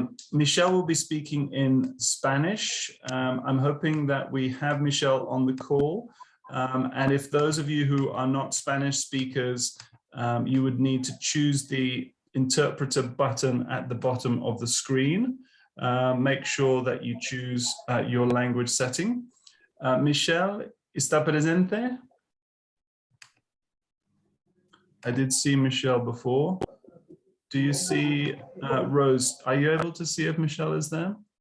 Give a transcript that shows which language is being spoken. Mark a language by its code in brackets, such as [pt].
[en] Michelle will be speaking in Spanish. I'm hoping that we have Michelle on the call. And if those of you who are not Spanish speakers, you would need to choose the interpreter button at the bottom of the screen. Make sure that you choose your language setting. [es] Michelle, ¿está presente? [en] I did see Michelle before. Do you see Rose? Are you able to see if Michelle is there?